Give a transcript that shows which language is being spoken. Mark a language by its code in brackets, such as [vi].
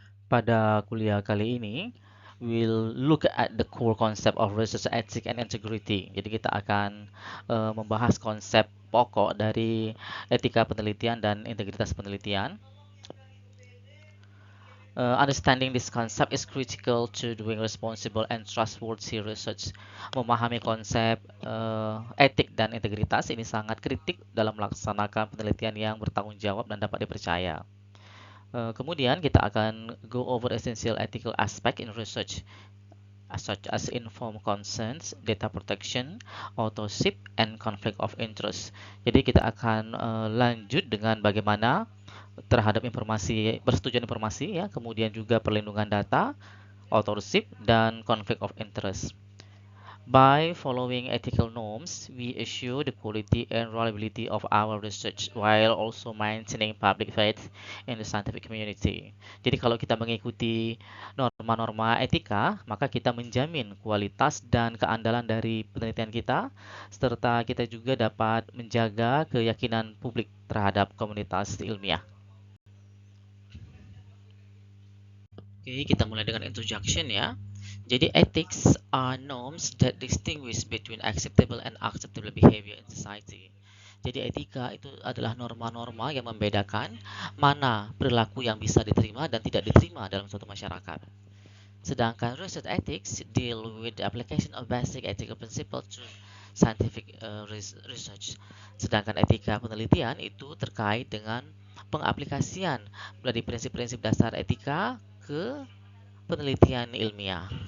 [id] Pada kuliah kali ini [en] we'll look at the core concept of research ethics and integrity. [id] Jadi kita akan membahas konsep pokok dari etika penelitian dan integritas penelitian. [en] Understanding this concept is critical to doing responsible and trustworthy research. [id] Memahami konsep etik dan integritas ini sangat kritik dalam melaksanakan penelitian yang bertanggung jawab dan dapat dipercaya. Kemudian kita akan [en] go over essential ethical aspect in research such as informed consent, data protection, authorship, and conflict of interest. [id] Jadi kita akan lanjut dengan bagaimana terhadap informasi, persetujuan informasi ya, kemudian juga perlindungan data, authorship, dan conflict of interest. [en] By following ethical norms, we assure the quality and reliability of our research while also maintaining public faith in the scientific community. [id] Jadi kalau kita mengikuti norma-norma etika, maka kita menjamin kualitas dan keandalan dari penelitian kita, serta kita juga dapat menjaga keyakinan publik terhadap komunitas ilmiah. Oke, kita mulai dengan introduction ya. [en] Jadi ethics are norms that distinguish between acceptable and unacceptable behavior in society. [id] Jadi etika itu adalah norma-norma yang membedakan mana perilaku yang bisa diterima dan tidak diterima dalam suatu masyarakat. [en] Sedangkan research ethics deal with the application of basic ethical principles to scientific research. [id] Sedangkan etika penelitian itu terkait dengan pengaplikasian dari prinsip-prinsip dasar etika ke penelitian ilmiah.